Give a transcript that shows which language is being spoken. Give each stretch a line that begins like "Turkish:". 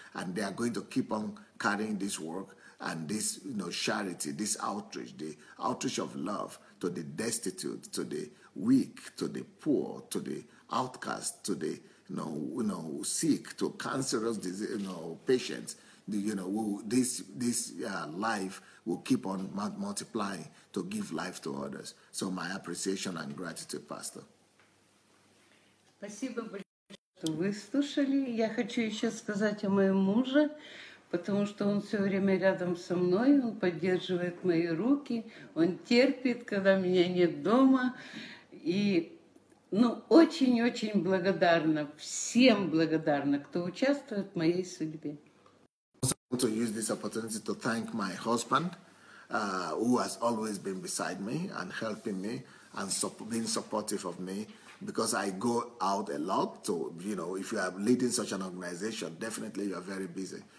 English: And they are going to keep on carrying this work and this, charity, this outreach, the outreach of love to the destitute, to the weak, to the poor, to the outcast, to the sick, to cancerous disease, patients. This life will keep on multiplying to give life to others. So my appreciation and gratitude, Pastor.
Russian: Спасибо большое, что выслушали. Я хочу еще сказать о моем муже, потому что он все время рядом со мной, он поддерживает мои руки, он терпит, когда меня нет дома. И очень-очень благодарна, всем благодарна, кто участвует в моей судьбе.
English: I want to use this opportunity to thank my husband, who has always been beside me and helping me and being supportive of me, because I go out a lot. So, if you are leading such an organization, definitely you are very busy.